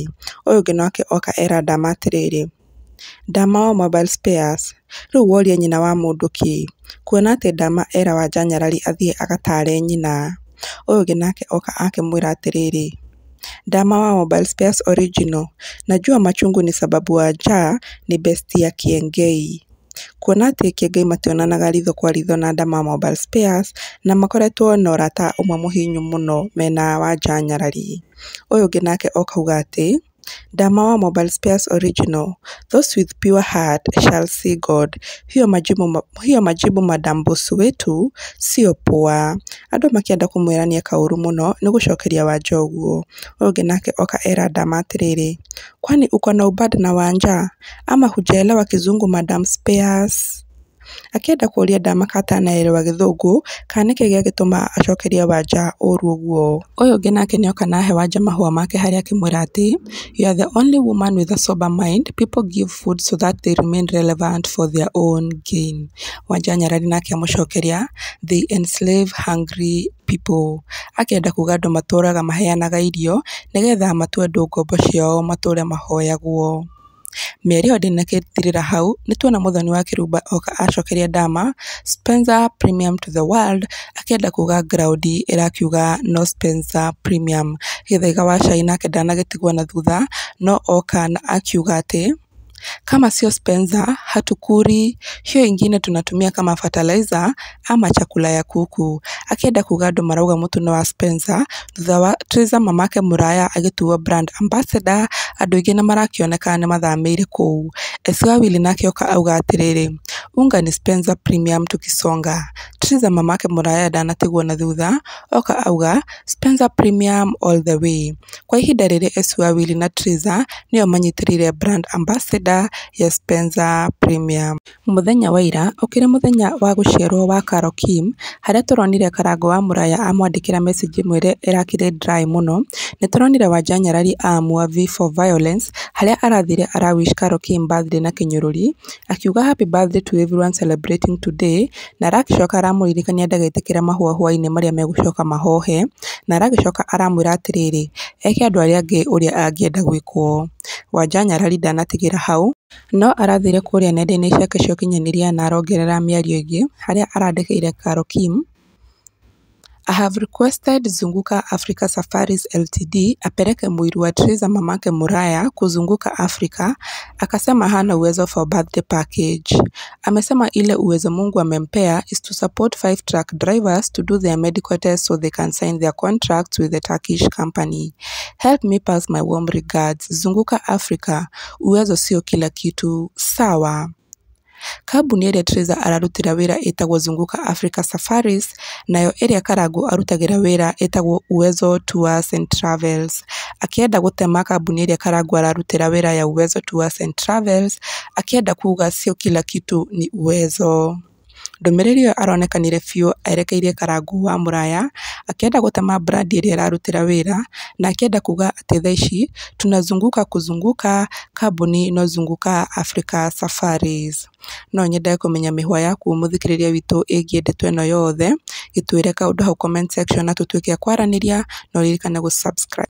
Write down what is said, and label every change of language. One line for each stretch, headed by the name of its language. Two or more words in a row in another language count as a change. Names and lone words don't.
Kikuyu: Ũyũ ũngĩ nake oka era Dama atĩrĩrĩ, Dama wa Mobile Spares, rĩu woria nyina wa mũndũ kĩ, kuona atĩ Dama era Wanja Nyarari athiĩ agatare nyina. Ũyũ ũngĩ nake oka akĩmwĩra atĩrĩrĩ, Dama wa Mobile Spares Original,
Swahili: najua machungu ni sababu Wanja ni besti ya Kiengei.
Kikuyu: Kuona atĩ Kiengei mationanaga ritho kwa ritho na Dama Mobile Spares, na makoretwo na ũrata ũmwe mũhinyu mũno mena Wanja Nyarari. Ũyũ ũngĩ nake okauga atĩ, Dama wa Mobile Spares Original,
English: those with pure heart shall see God.
Swahili: Hiyo majibu Madam Boss wetu sio poa.
Kikuyu: Andũ makĩenda kũmwĩrania kaũru mũno nĩ gũcokeria Wanja ũguo. Ũyũ ũngĩ nake oka era Dama atĩrĩrĩ,
Swahili: kwani uko na ubad na Wanja ama hujaelewa kizungu Madam Spares?
Kikuyu: Akĩenda kũria Dama katanaelewa gĩthũngũ, kana nĩkĩ gĩagĩtũma acokeria Wanja ũru ũguo. Ũyũ ũngĩ nake nĩoka na ahe Wanja mahũa make harĩa akĩmwĩra atĩ,
English: you are the only woman with a sober mind. People give food so that they remain relevant for their own gain.
Kikuyu: Wanja Nyarari nake amũcokeria,
English: they enslave hungry people.
Kikuyu: Akĩenda kuga andũ matũraga maheanaga irio nĩgetha matue andũ ngombo ciao matũre mahoyagwo. Mĩario ndĩnagĩthirĩra hau, nĩtuona Mũthoni wa Kĩrumba oka acokeria Dama, Spencer Premium
English: to the world,
Kikuyu: akĩenda kuga ground ĩrakiuga no Spencer Premium. Gĩthaiga wa Cai nake ndanagĩtigwo na thutha, no oka na akiuga atĩ,
Swahili: kama sio Spencer hatukuri, hiyo ingine tunatumia kama fertilizer ama chakula ya kuku.
Kikuyu: Akĩenda kuga andũ marauga mũtune wa Spencer, thutha wa Teresa mamake Mũraya agĩtuo
English: brand ambassador,
Kikuyu: andũ aingĩ na marakĩoneka nĩ mathamĩire kũu. Esi Wawili nake oka auga atĩrĩrĩ,
Swahili: unga ni Spencer Premium tukisonga.
Kikuyu: Teresa mamake Mũraya ndanatigwo na thutha, oka auga Spencer Premium
English: all the way.
Kikuyu: Kwa ihinda rĩrĩ Esi Wawili na Teresa nĩo manyitĩrĩire
English: brand ambassador
Kikuyu: ya Spencer Premium. Mũthenya wa ira ũkĩrĩ mũthenya wa gũciarwo wa Carol Kim, harĩa tũronire Karango wa Mũraya amwandĩkĩra message ĩmwe ĩrakĩrĩ dry mũno. Nĩtũronire Wanja Nyarari amua V for Violence, harĩa arathire arawish Carol Kim birthday na kĩnyũrũri, akiuga
English: happy birthday to everyone celebrating today,
Kikuyu: na aragĩcoka aramũririkania ndagĩtĩkĩra mahũahũa-inĩ marĩa megũcoka mahohe, na aragĩcoka aramwĩra atĩrĩrĩ, eke andũ arĩa angĩ ũrĩa angĩenda gwĩkwo. Wanja Nyarari ndanatigĩra hau, no arathire kũrĩa nenda-inĩ ciake cia ũkinyanĩria na arongerera mĩario ĩngĩ, harĩa arandĩkĩire Carol Kim,
English: I have requested
Swahili: Zunguka Africa Safaris Ltd apeleke mwili wa Teresa mamake Mũraya kuzunguka Afrika, akasema hana uwezo
English: for birthday package.
Swahili: Amesema ile uwezo Mungu amempea
English: is to support 5 truck drivers to do their medical tests so they can sign their contracts with the Turkish company. Help me pass my warm regards.
Swahili: Zunguka Africa, uwezo sio kila kitu, sawa.
Kikuyu: Kambuni ĩrĩa Teresa ararutĩra wĩra ĩtagwo Zunguka Africa Safaris, nayo ĩrĩa Karangũ arutagĩra wĩra ĩtagwo Uwezo Tours and Travels. Akĩenda gũtema kambuni ĩrĩa Karangũ ararutĩra wĩra ya Uwezo Tours and Travels, akĩenda kuga
Swahili: sio kila kitu ni Uwezo.
Kikuyu: Ndũmĩrĩri ĩyo aronekanire biũ erekeirie Karangũ wa Mũraya, akĩenda gũtema brand ĩrĩa ararutĩra wĩra, na akĩenda kuga atĩ thaa ici
Swahili: tunazunguka kuzunguka
Kikuyu: kambuni no Zunguka Africa Safaris. No nyende kũmenya mĩhwa yaku mũthikĩrĩria witũ ĩgiĩ ndeto ĩno yothe, gĩtwĩre kaũndũ hau
English: comment section
Kikuyu: na tũtuĩke a kwaranĩria, na ũririkane gũ subscribe.